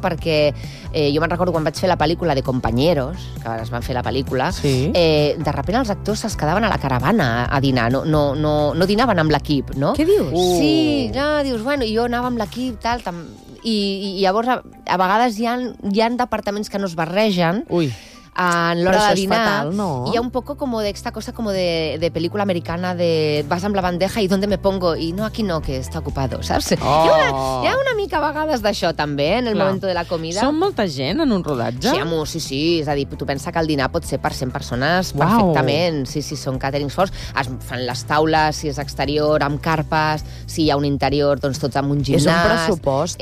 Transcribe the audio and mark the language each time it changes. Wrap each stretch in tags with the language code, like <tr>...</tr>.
<ca>Perquè jo me'n recordo quan vaig fer la pel·lícula de Compañeros, que es van fer la pel·lícula,</ca> <es>de repente</es> <ca>els actors es quedaven a la caravana a dinar, no dinaven amb l'equip, no? Què dius? Sí, no, dius, bueno, jo anava amb l'equip, tal, i llavors a vegades hi ha departaments que no es barregen. Ui. En l'hora de dinar, fatal, no? Hi ha</ca> <es>un poco como de esta cosa como de película americana de vas amb la bandeja y ¿dónde me pongo? Y no, aquí no, que está ocupado,</es> <ca>saps? Hi ha una mica a vegades d'això també,</ca> <es>en el momento de la comida.</es> <ca>Són molta gent en un rodatge? Sí, és a dir, tu pensa que el dinar pot ser per 100 persones perfectament. Sí, són caterings forts. Es fan les taules, si és exterior, amb carpes, si hi ha un interior, doncs tots amb un gimnàs. És un pressupost,</ca>